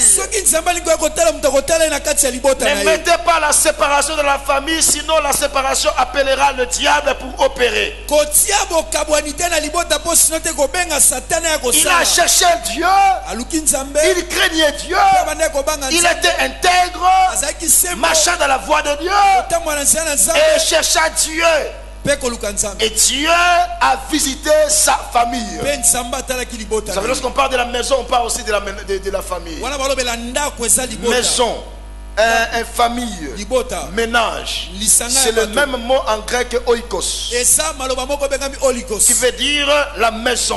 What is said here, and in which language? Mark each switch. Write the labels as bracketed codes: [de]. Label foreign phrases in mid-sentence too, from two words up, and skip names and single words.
[ln] soki nzambe alingi akotala moto akotala ye na kati ya libota [fr] Ne [ln] na ye [fr] mettez pas la séparation de la famille, sinon la séparation appellera le diable pour opérer. [ln] kotia bokabwani te na libota mpo sino te kobenga satana ya [fr] Il a [ln] kosala [fr] cherché Dieu, [ln] aluki nzambe [fr] il craignait Dieu, [ln] mpe abandaki kobanga [fr] il [ln] nzambe [fr] était intègre, [ln] azalaki sembo [fr] marchant dans la voie de Dieu [ln] kotambola na nzela na [fr] et [ln] nzambe [fr] chercha Dieu. Et Dieu a visité sa famille. Vous savez, lorsqu'on parle de la maison, on parle aussi de la famille. Maison, famille, ménage. C'est le même mot en grec oikos, qui veut dire la maison.